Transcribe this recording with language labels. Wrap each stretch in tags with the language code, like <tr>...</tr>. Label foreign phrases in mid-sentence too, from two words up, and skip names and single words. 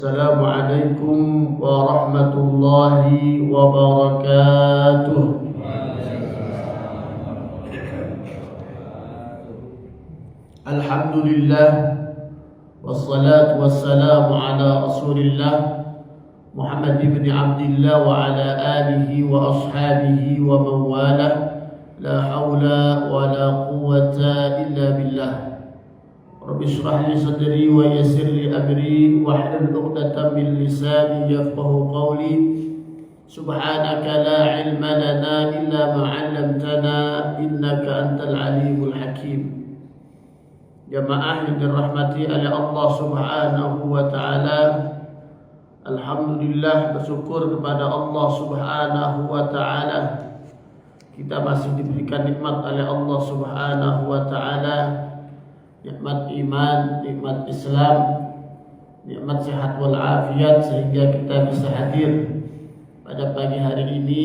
<ar>السلام عليكم ورحمة الله وبركاته. الحمد لله والصلاة والسلام على رسول الله محمد بن عبد الله وعلى آله وأصحابه ومن والاه. لا حول ولا قوة إلا بالله. رب اشرح لي صدري ويسر لي أمري واحلل عقدة من لساني يفقهوا قولي. سبحانك لا علم لنا إلا ما علمتنا إنك أنت العليم الحكيم.</ar> <id>Jamaah yang dirahmati oleh Allah</id> <ar>سبحانه وتعالى,</ar> <id>alhamdulillah, bersyukur kepada Allah</id> <ar>سبحانه وتعالى</ar> <id>kita masih diberikan nikmat oleh Allah</id> <ar>سبحانه وتعالى,</ar> <id>nikmat iman, nikmat Islam, nikmat sehat wal afiat, sehingga kita bisa hadir pada pagi hari ini.</id>